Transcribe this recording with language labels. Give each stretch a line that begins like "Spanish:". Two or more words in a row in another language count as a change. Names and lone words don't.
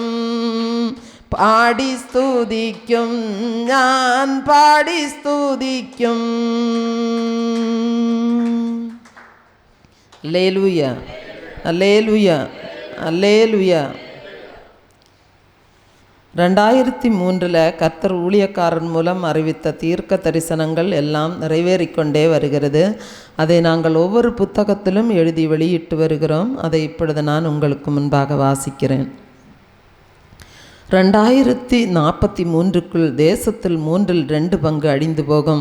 Malayalam: പാടി സ്തുതിക്കും. ഞാൻ പാടി സ്തുതിക്കും. ഹല്ലേലൂയ, ഹല്ലേലൂയ, ഹല്ലേലൂയ.
Tamil: 2003 கர்த்தர் ஊழியக்காரன் மூலம் அறிவித்த தீர்க்க தரிசனங்கள் எல்லாம் நிறைவேறிக்கொண்டே வருகிறது. அதை நாங்கள் ஒவ்வொரு புத்தகத்திலும் எழுதி வெளியிட்டு வருகிறோம். அதை இப்பொழுது நான் உங்களுக்கு முன்பாக வாசிக்கிறேன். 2043க்குள் தேசத்தில் 3/2 பங்கு அழிந்து போகும்.